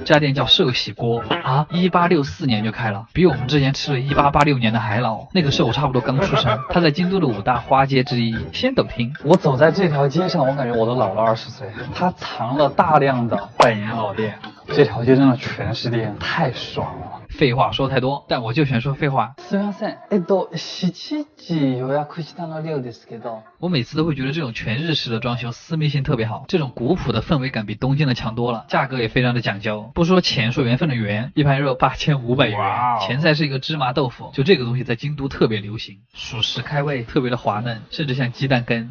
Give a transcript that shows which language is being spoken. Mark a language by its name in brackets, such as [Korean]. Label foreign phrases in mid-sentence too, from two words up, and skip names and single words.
[Chinese] 这家店叫寿喜锅啊，1864年就开了，比我们之前吃了1886年的还老。那个时候我差不多刚出生。它在京都的5大花街之一，先斗厅。我走在这条街上，我感觉我都老了20岁。它藏了大量的百年老店，这条街真的全是店，太爽了。废话说太多，但我就选说废话。 [Japanese] すみません。7時予約したの量ですけど。 [Chinese] 我每次都会觉得这种全日式的装修私密性特别好，这种古朴的氛围感比东京的强多了，价格也非常的讲究。不说钱，说缘分的缘，一盘肉8500元，前菜是一个芝麻豆腐，就这个东西在京都特别流行，属实开胃，特别的滑嫩，甚至像鸡蛋羹。